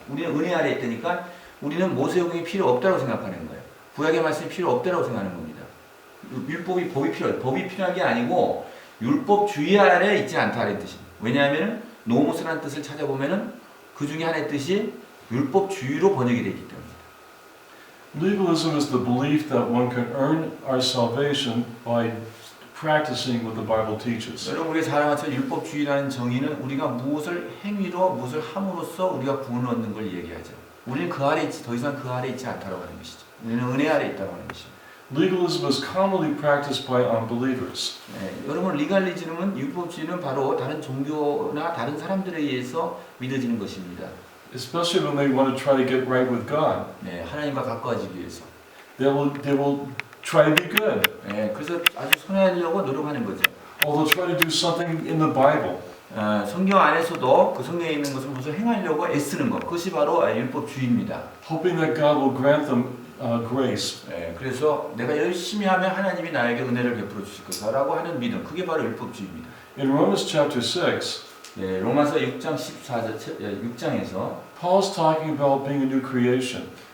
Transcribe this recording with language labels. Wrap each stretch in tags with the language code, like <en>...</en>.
<ko>우리는 은혜 아래 있다니까 우리는 모세오경이 필요 없다고 생각하는 거예요. 구약의 말씀이 필요 없다고 생각하는 겁니다. 법이 필요한 게 아니고 율법주의 아래 있지 않다는 뜻입니다. 왜냐하면 노모스라는 뜻을 찾아보면은 그 중에 하나의 뜻이 율법주의로 번역이 되어 있기 때문입니다.</ko> <en>Legalism is the belief that one can earn our salvation by practicing what the Bible teaches.</en> <ko>여러분 우리가 잘 알아서 율법주의라는 정의는 우리가 무엇을 행위로 무엇을 함으로써 우리가 구원을 얻는 걸 얘기하죠. 우리는 그 아래 있지 더 이상 그 아래 있지 않다고 하는 것이죠. 우리는 은혜 아래 있다고 하는 것입니다.</ko> <en>Legalism is commonly practiced by unbelievers.</en> <ko>여러분 리갈리즘은 율법주의는 바로 다른 종교나 다른 사람들에 의해서 믿어지는 것입니다.</ko> <en>Especially when they want to try to get right with God.</en> <ko>하나님과 가까워지기 위해서.</ko> <en>They will try to be good.</en> <ko>그래서 아주 선하려고 노력하는 거죠.</ko> <en>Or they'll try to do something in the Bible.</en> <ko>성경 안에서도 그 성경에 있는 것을 무엇을 행하려고 애쓰는 것. 그것이 바로 율법주의입니다.</ko> <en>Hoping that God will grant them grace.</en> <ko>그래서 내가 열심히 하면 하나님이 나에게 은혜를 베풀어 주실 것이라고 하는 믿음. 그게 바로 율법주의입니다.</ko> <en>In Romans chapter 6,</en> <ko>로마서 6장 6장에서</ko> <en>Paul's talking about being a new creation.</en>